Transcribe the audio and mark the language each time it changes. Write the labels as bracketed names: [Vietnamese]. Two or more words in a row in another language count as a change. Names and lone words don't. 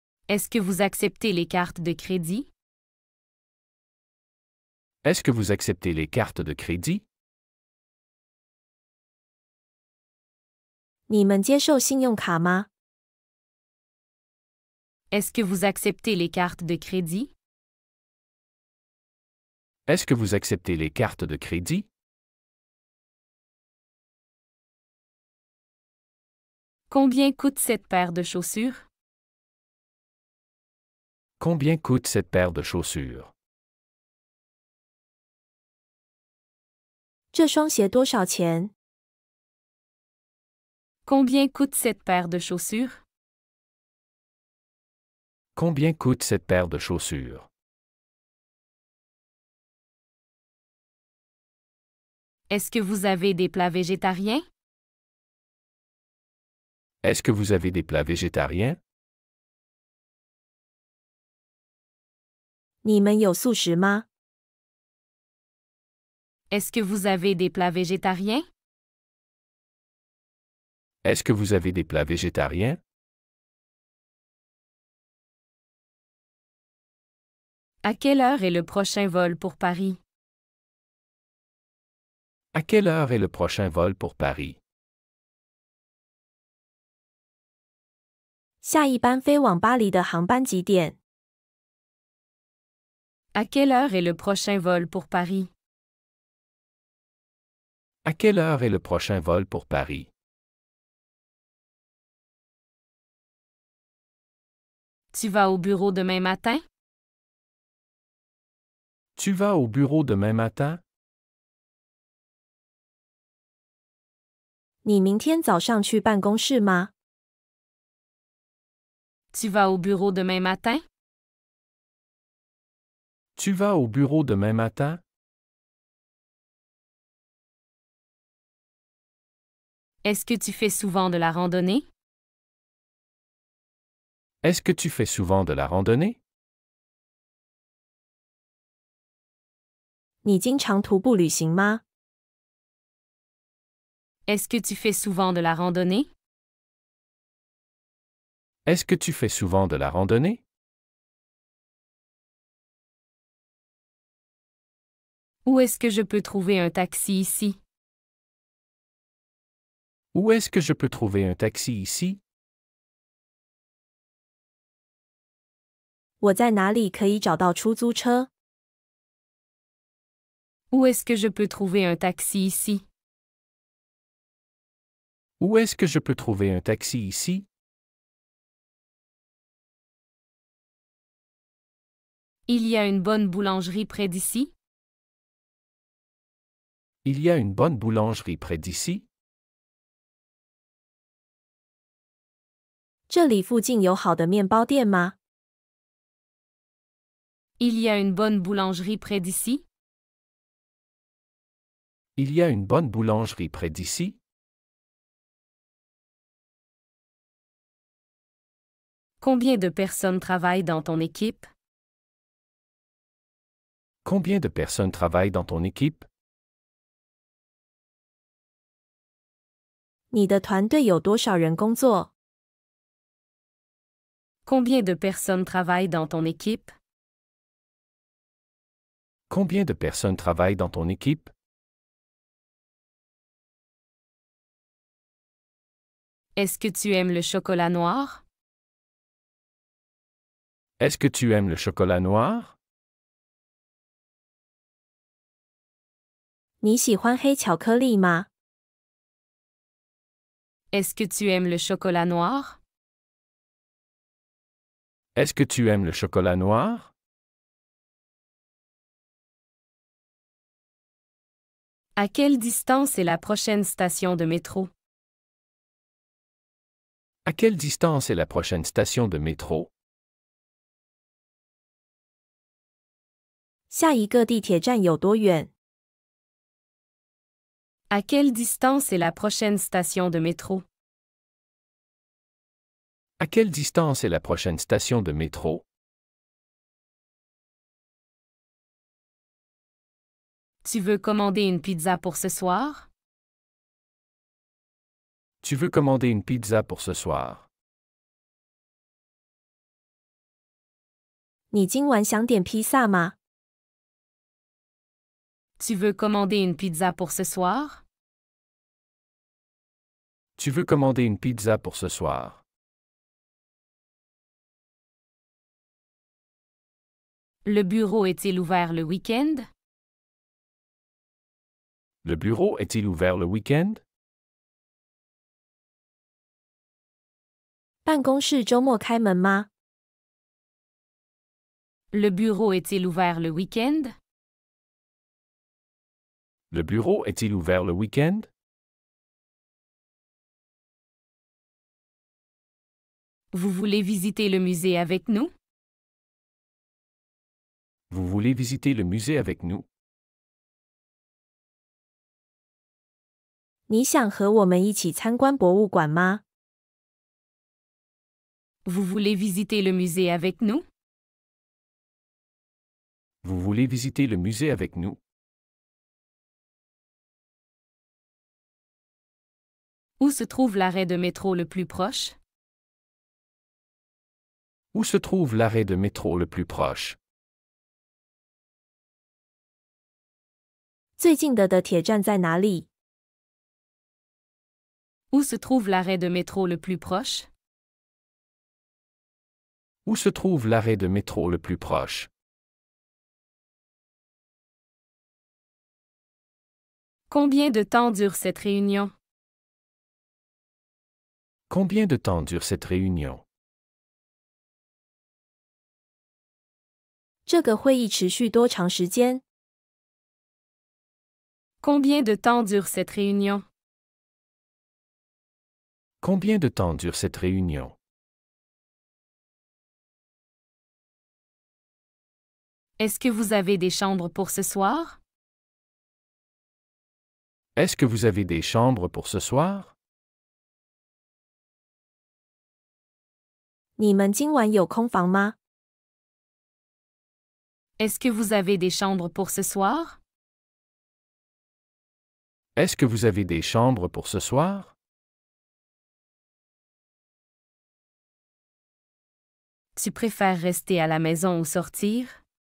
[French] Est-ce que vous acceptez les cartes de crédit? Est-ce que vous acceptez les cartes de crédit? [Chinese] 你们接受信用卡吗？ [French] Est-ce que vous acceptez les cartes de crédit? Est-ce que vous acceptez les cartes de crédit? Combien coûte cette paire de chaussures? Combien coûte cette paire de chaussures? [Chinese] 这双鞋多少钱？ [French] Combien coûte cette paire de chaussures? Combien coûte cette paire de chaussures? Est-ce que vous avez des plats végétariens? Est-ce que vous avez des plats végétariens? [Chinese] 你们有素食吗？ [French] Est-ce que vous avez des plats végétariens? Est-ce que vous avez des plats végétariens? À quelle heure est le prochain vol pour Paris? À quelle heure est le prochain vol pour Paris? [Chinese] 下一班飞往巴黎的航班几点？ [French] À quelle heure est le prochain vol pour Paris? À quelle heure est le prochain vol pour Paris? Tu vas au bureau demain matin? Tu vas au bureau demain matin? [Chinese] 你明天早上去办公室吗？ [French] Tu vas au bureau demain matin? Tu vas au bureau demain matin? Est-ce que tu fais souvent de la randonnée? Est-ce que tu fais souvent de la randonnée? [Chinese] 你经常徒步旅行吗？ [French] Est-ce que tu fais souvent de la randonnée? Est-ce que tu fais souvent de la randonnée? Où est-ce que je peux trouver un taxi ici? Où est-ce que je peux trouver un taxi ici? [Chinese] 我在哪里可以找到出租车？ [French] Où est-ce que je peux trouver un taxi ici? Où est-ce que je peux trouver un taxi ici? Il y a une bonne boulangerie près d'ici? Il y a une bonne boulangerie près d'ici? [Chinese] 这里附近有好的面包店吗？ [French] Il y a une bonne boulangerie près d'ici? Il y a une bonne boulangerie près d'ici? Combien de personnes travaillent dans ton équipe? Combien de personnes travaillent dans ton équipe? [Chinese] 你的团队有多少人工作？ [French] Combien de personnes travaillent dans ton équipe? Combien de personnes travaillent dans ton équipe? Est-ce que tu aimes le chocolat noir? Est-ce que tu aimes le chocolat noir? [Chinese] 你喜欢黑巧克力吗？ [French] Est-ce que tu aimes le chocolat noir? Est-ce que tu aimes le chocolat noir? À quelle distance est la prochaine station de métro? À quelle distance est la prochaine station de métro? [Chinese] 下一个地铁站有多远？ [French] À quelle distance est la prochaine station de métro? À quelle distance est la prochaine station de métro? Tu veux commander une pizza pour ce soir? Tu veux commander une pizza pour ce soir? [Chinese] 你今晚想点披萨吗？ [French] Tu veux commander une pizza pour ce soir? Tu veux commander une pizza pour ce soir? Le bureau est-il ouvert le week-end? Le bureau est-il ouvert le week-end? [Chinese] 办公室周末开门吗？ [French] Le bureau est-il ouvert le week-end? Le bureau est-il ouvert le week-end? Vous voulez visiter le musée avec nous? Vous voulez visiter le musée avec nous? [Chinese] 你想和我们一起参观博物馆吗？ [French] Vous voulez visiter le musée avec nous? Vous voulez visiter le musée avec nous? Où se trouve l'arrêt de métro le plus proche? Où se trouve l'arrêt de métro le plus proche? [Chinese] 最近的铁站在哪里？ [French] Où se trouve l'arrêt de métro le plus proche? Où se trouve l'arrêt de métro le plus proche? Combien de temps dure cette réunion? Combien de temps dure cette réunion? [Chinese] 这个会议持续多长时间？ [French] Combien de temps dure cette réunion? Combien de temps dure cette réunion? Est-ce que vous avez des chambres pour ce soir? Est-ce que vous avez des chambres pour ce soir? [Chinese] 你们今晚有空房吗？ [French] Est-ce que vous avez des chambres pour ce soir? Est-ce que vous avez des chambres pour ce soir? Tu préfères rester à la maison ou sortir?